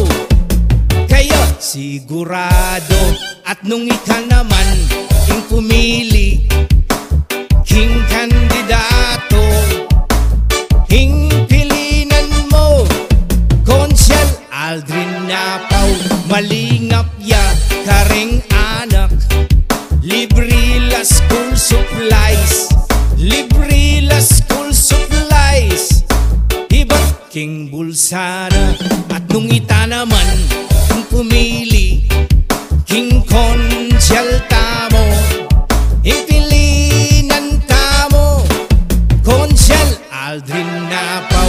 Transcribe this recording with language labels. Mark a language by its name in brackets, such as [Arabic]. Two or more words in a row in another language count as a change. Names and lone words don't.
[Pampanga] Kayo sigurado, at nung ika naman ing pumili, king kandidato, ing pilinan mo, konsyal Aldrin Napaw. Malingap ya kareng anak, libre la [English] school supplies, [Pampanga] libre la [English] school supplies, [Pampanga] iba't king bulsara. At nung ita naman ang pumili, king konsyal tamo, ipilinan tamo, konsyal Aldrin Napaw.